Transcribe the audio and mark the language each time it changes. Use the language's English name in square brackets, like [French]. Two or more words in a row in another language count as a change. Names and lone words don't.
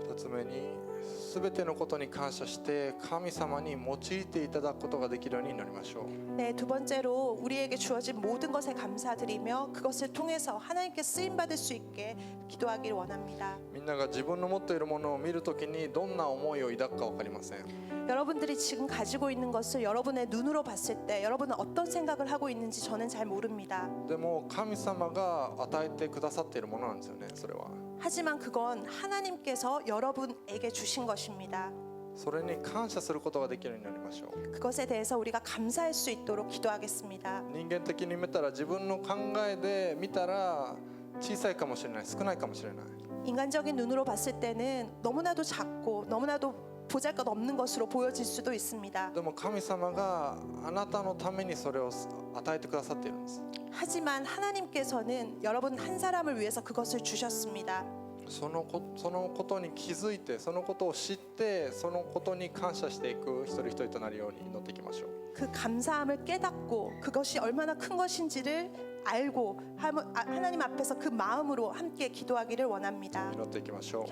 [Japanese] 目に全てのことに感謝して神様に用いていただくことができるようになりましょう。 [Korean] 네, 두 번째로 우리에게 주어진 모든 것에 감사드리며 그것을 통해서 하나님께 쓰임 받을 수 있게 기도하기를 원합니다. [Japanese] みんなが自分の持っているものを見るときにどんな思いを抱くか分かりません。 [Korean] 여러분들이 지금 가지고 있는 것을 여러분의 눈으로 봤을 때 여러분은 어떤 생각을 하고 있는지 저는 잘 모릅니다. [Japanese] でも神様が与えてくださっているものなんですよね。それは [Korean] 하지만 그건 하나님께서 여러분에게 주신 것입니다. [Japanese] それに感謝することができるようになりましょう。 [Korean] 그것에 대해서 우리가 감사할 수 있도록 기도하겠습니다. [Japanese] 人間的に見たら自分の考えで見たら小さいかもしれない、少ないかもしれない。 [Korean] 인간적인 눈으로 봤을 때는 너무나도 작고 너무나도 보잘것없는 것으로 보여질 수도 있습니다. [Japanese] でも神様があなたのためにそれを与えてくださっているんです。 [Korean] 하지만 하나님께서는 여러분 한 사람을 위해서 그것을 주셨습니다. [Japanese] そのことに気づいて、そのことを知って、そのことに感謝していく一人一人となるように祈っていきましょう。 [Korean] 그 감사함을 깨닫고 그것이 얼마나 큰 것인지를 알고 하나님 앞에서 그 마음으로 함께 기도하기를 원합니다. [Japanese] 祈っていきましょう。